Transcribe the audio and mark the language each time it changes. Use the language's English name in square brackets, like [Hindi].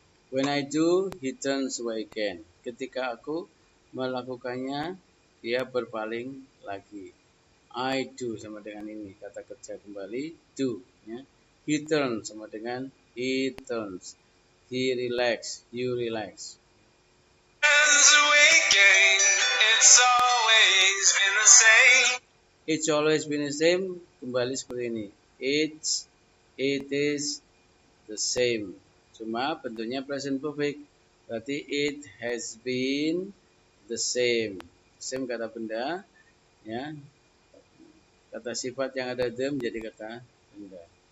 [English] When I do, he turns away again. [Indonesian] Ketika aku melakukannya, dia berpaling lagi. I do sama dengan ini, kata kerja kembali, do. Ya. [English] He turns [Indonesian] sama dengan [English] he turns. He relax, you relax. It's always been the same. It's always been the same. [Indonesian] Kembali seperti ini. [English] It is the same. [Indonesian] Cuma bentuknya present perfect. Berarti [English] it has been the same. [Indonesian] Same kata benda, ya. Kata sifat yang ada the menjadi kata benda.